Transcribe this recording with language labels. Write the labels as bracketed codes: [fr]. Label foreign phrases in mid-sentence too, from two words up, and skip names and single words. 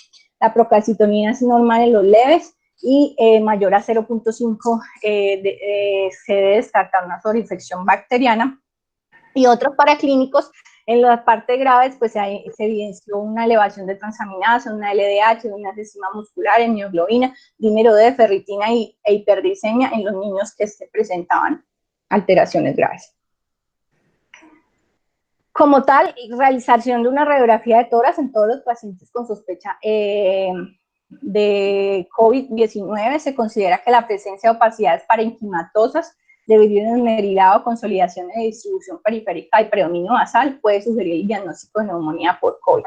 [es] La procalcitonina es normal en los leves, y mayor a 0.5 se debe descartar una sobreinfección bacteriana. Y otros paraclínicos, en la parte graves, pues se evidenció una elevación de transaminasa, una LDH, una enzima muscular, mioglobina, dímero D, ferritina e hiperdicemia en los niños que se presentaban alteraciones graves. Como tal, realización de una radiografía de tórax en todos los pacientes con sospecha de COVID-19 se considera que la presencia de opacidades parenquimatosas de vidrio esmerilado, consolidación de distribución periférica y predominio basal puede sugerir el diagnóstico de neumonía por COVID.